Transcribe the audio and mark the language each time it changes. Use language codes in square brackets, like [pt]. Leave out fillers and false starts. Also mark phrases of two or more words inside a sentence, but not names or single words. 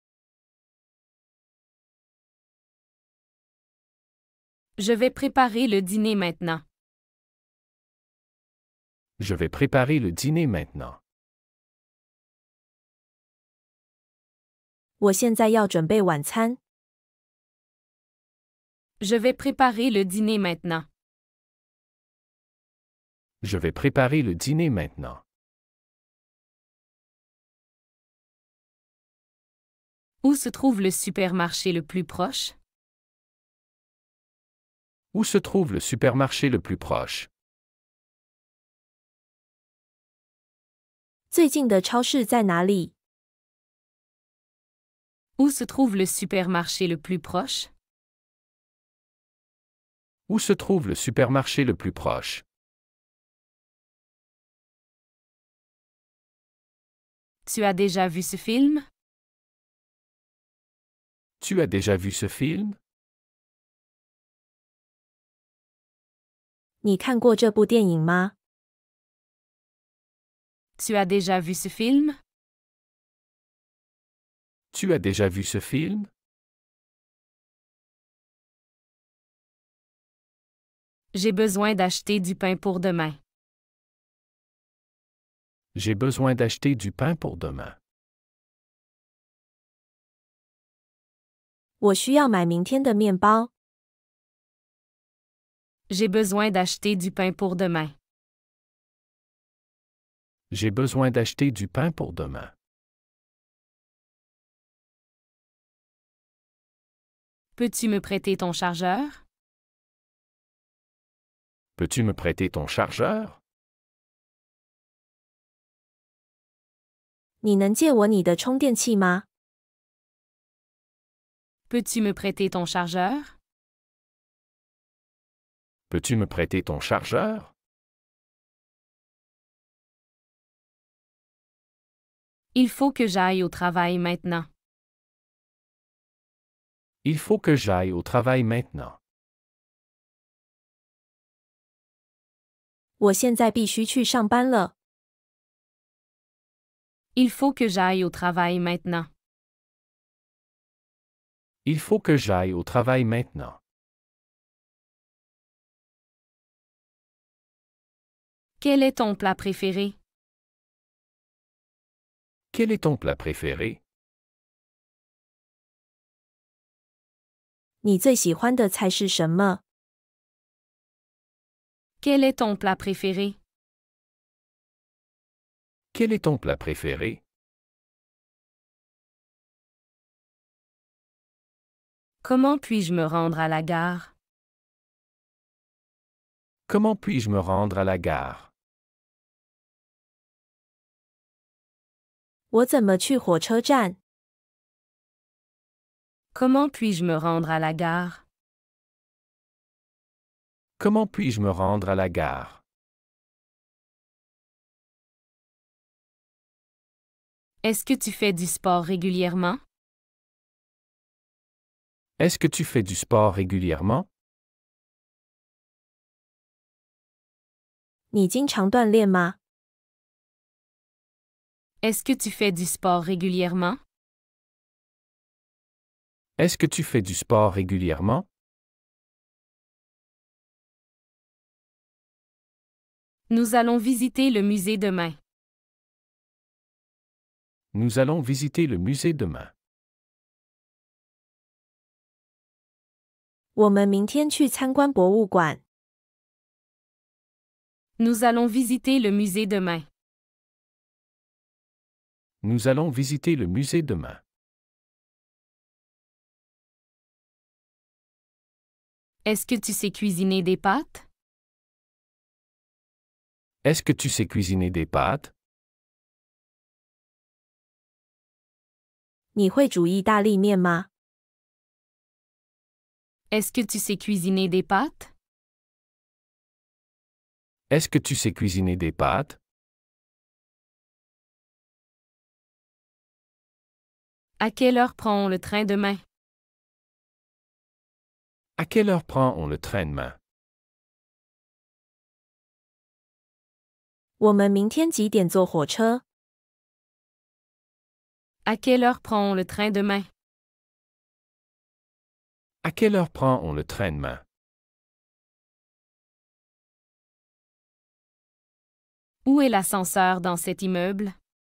[fr] Je vais préparer le dîner maintenant. Je vais préparer le dîner maintenant. [zh] 我现在要准备晚餐。 [fr] Je vais préparer le dîner maintenant. Je vais préparer le dîner maintenant. Où se trouve le supermarché le plus proche? Où se trouve le supermarché le plus proche? [zh] 最近的超市在哪里？ [fr] Où se trouve le supermarché le plus proche? Où se trouve le supermarché le plus proche? Tu as déjà vu ce film? Tu as déjà vu ce film? [zh] 你看过这部电影吗？ [fr] Tu as déjà vu ce film? Tu as déjà vu ce film? J'ai besoin d'acheter du pain pour demain. J'ai besoin d'acheter du pain pour demain. [zh] 我需要买明天的面包。 [fr] J'ai besoin d'acheter du pain pour demain. J'ai besoin d'acheter du pain pour demain. Peux-tu me prêter ton chargeur? Peux-tu me prêter ton chargeur? [zh] 你能借我你的充电器吗？ [fr] Peux-tu me prêter ton chargeur? Peux-tu me prêter ton chargeur? Il faut que j'aille au travail maintenant. Il faut que j'aille au travail maintenant. [zh] 我现在必须去上班了。 [fr] Il faut que j'aille au travail maintenant. Il faut que j'aille au travail maintenant. Quel est ton plat préféré? Quel est ton plat préféré? [zh] 你最喜欢的菜是什么？ [fr] Quel est ton plat préféré? Quel est ton plat préféré? Comment puis-je me rendre à la gare? Comment puis-je me rendre à la gare? [zh] 我怎么去火车站？ [fr] Comment puis-je me rendre à la gare? Comment puis-je me rendre à la gare? Est-ce que tu fais du sport régulièrement? Est-ce que tu fais du sport régulièrement? [zh] 你经常锻炼吗？ [fr] Est-ce que tu fais du sport régulièrement? Est-ce que tu fais du sport régulièrement? Nous allons visiter le musée demain. Nous allons visiter le musée demain. [zh] 我们明天去参观博物馆。 [fr] Nous allons visiter le musée demain. Nous allons visiter le musée demain. Est-ce que tu sais cuisiner des pâtes? Est-ce que tu sais cuisiner des pâtes? [zh] 你会煮意大利面吗？ [fr] Est-ce que tu sais cuisiner des pâtes? Est-ce que tu sais cuisiner des pâtes? À quelle heure prend-on le train demain? À quelle heure prend-on le train demain? [zh] 我们明天几点坐火车？ [fr] À quelle heure prend-on le train demain? À quelle heure prend-on le train demain? Où est l'ascenseur dans cet immeuble?